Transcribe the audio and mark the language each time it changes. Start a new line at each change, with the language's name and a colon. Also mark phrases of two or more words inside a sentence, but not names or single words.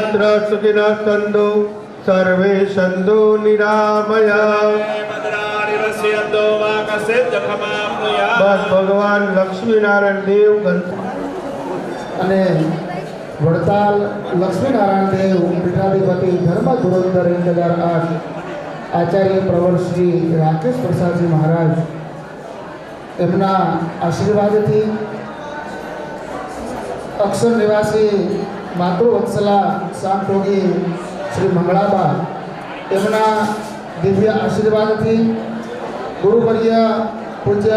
Sanskrit: सुखिनः सन्तु सर्वे सन्तु निरामया।
Hindi: बस भगवान लक्ष्मीनारायण देव
Gujarati: અને વડતાલ લક્ષ્મીનારાયણ દેવ પીઠાધિપતિ ધર્મ ધુરંધર 1008 આચાર્ય પ્રવર શ્રી રાકેશ પ્રસાદજી મહારાજ એમના આશીર્વાદથી અક્ષર નિવાસી માતૃવત્સલા સાંતોગી શ્રી મંગળાબા એમના દિવ્ય આશીર્વાદથી ગુરુવર્ય પૂજ્ય